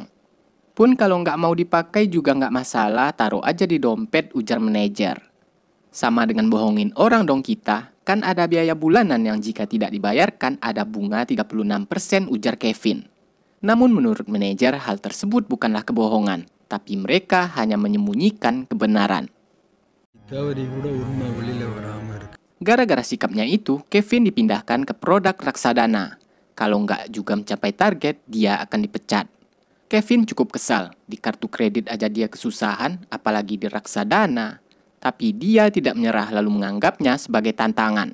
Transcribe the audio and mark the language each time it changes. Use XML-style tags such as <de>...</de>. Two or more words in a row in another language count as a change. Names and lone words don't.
<id>Pun kalau nggak mau dipakai juga nggak masalah, taruh aja di dompet, ujar manajer. Sama dengan bohongin orang dong kita. Kan ada biaya bulanan yang jika tidak dibayarkan ada bunga 36%, ujar Kevin. Namun menurut manajer hal tersebut bukanlah kebohongan. tapi mereka hanya menyembunyikan kebenaran.</id> <ta>தவறி கூட உண்மை வெளியில வராம இருக்கு.</ta> <id>Gara-gara sikapnya itu, Kevin dipindahkan ke produk reksadana. Kalau nggak juga mencapai target, dia akan dipecat. Kevin cukup kesal. Di kartu kredit aja dia kesusahan, apalagi di reksadana. Tapi dia tidak menyerah lalu menganggapnya sebagai tantangan.</id>